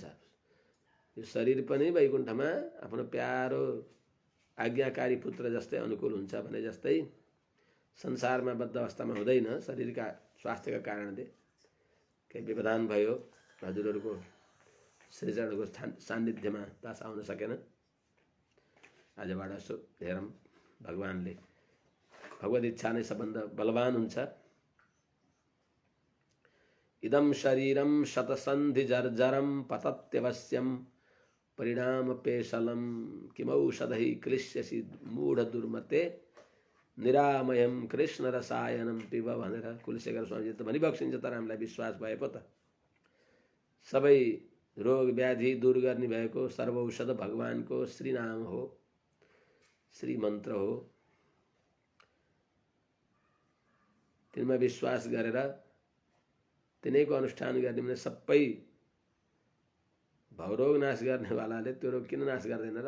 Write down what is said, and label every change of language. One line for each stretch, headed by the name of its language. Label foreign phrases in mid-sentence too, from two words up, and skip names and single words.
Nepali: यो शरीर पनि वैकुण्ठमा आफ्नो प्यारो आज्ञाकारी पुत्र जस्तै अनुकूल हुन्छ भने जस्तै संसारमा बद्ध अवस्थामा हुँदैन। शरीरका स्वास्थ्यका कारणले केही व्यवधान भयो, हजुरहरूको श्रीचरणको सान्निध्यमा दास आउन सकेन। आजबाट यसो हेरौँ, भगवानले भगवत इच्छा नै सबभन्दा बलवान हुन्छ।
Sanskrit: इदं शरीरं शतसन्धि जर्जरं पतत्यवश्यं परिणाम पेशलम किमौषधै क्लिश्यसि मूढ दुर्मते निरामयम कृष्ण रसायनम पिब
Nepali: भनेर कुलशेखर स्वामीले त भनिबक्सिन्छ। तर हामीलाई विश्वास भए पो त सबै रोग व्याधि दूर गर्ने भएको सर्वौषध भगवानको श्री नाम हो, श्री मन्त्र हो। तिनमा विश्वास गरेर तिनैको अनुष्ठान गर्ने भने सबै भवरोग नाश गर्नेवालाले त्यो रोग किन नाश गर्दैन र?